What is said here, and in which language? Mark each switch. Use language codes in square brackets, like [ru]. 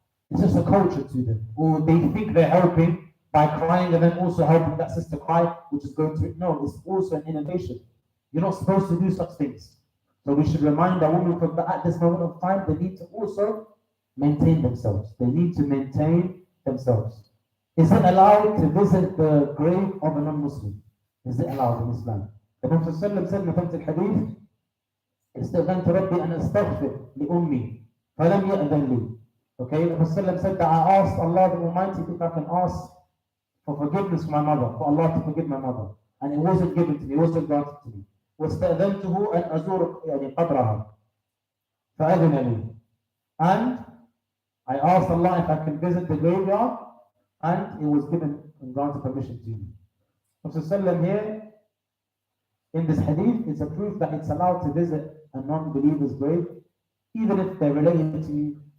[en] It's just a culture to them. Or they think they're helping by crying and then also helping that sister cry, which is going to, no, it's also an innovation. You're not supposed to do such things. So we should remind our women folk that at this moment of time, they need to also maintain themselves. They need to maintain themselves. Is it allowed to visit the grave of a non-Muslim? Is it allowed in Islam? The Prophet said in the hadith, [ar] استأذنت ربي أن أستغفر لأمي فلم يأذن لي. [en] Okay, the Prophet said that I asked Allah the Almighty if I can ask for forgiveness for my mother, for Allah to forgive my mother, and it wasn't given to me, it wasn't granted to me. [ar] واستأذنته أن أزور قبرها فأذن لي. [en] And I asked Allah if I can visit the graveyard, and it was given and granted permission to me. Prophet here in this hadith is a proof that it's allowed to visit a non-believer's grave, even if they're related to you.